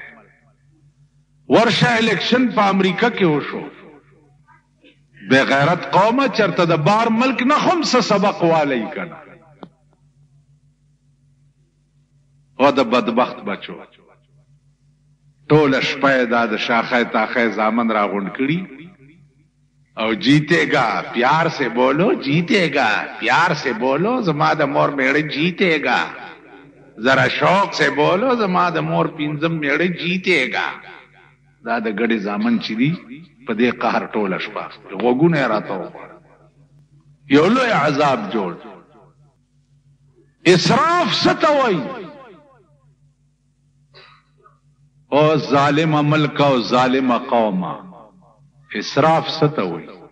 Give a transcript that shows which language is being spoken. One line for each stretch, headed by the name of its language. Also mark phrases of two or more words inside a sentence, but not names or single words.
Pashto: ورشه الیکشن په امریکا کې وشو، بے غیرت قومه چرته د بار ملک نه هم څه سبق والی کنه. او د بدبخت بچو ټوله شپه دا د شاخه تاخه زامن را غونډ کړي او
Urdu: جیتے گا پیار سے بولو، جیتے گا پیار سے بولو،
Pashto: زما د مور میړه
Urdu: جیتے گا، ذرا شوق سے بولو،
Pashto: زما د مور پینځم میړه
Urdu: جیتے گا.
Pashto: دا د ګډي زامن چې دي په دې قهر ټوله شپه غوږونه راته وغواړه. یو لوی عذاب جوړ. اسراف څه ته وایي؟ او ظالم ملک او ظالم قومه، اسراف څه ته وایي؟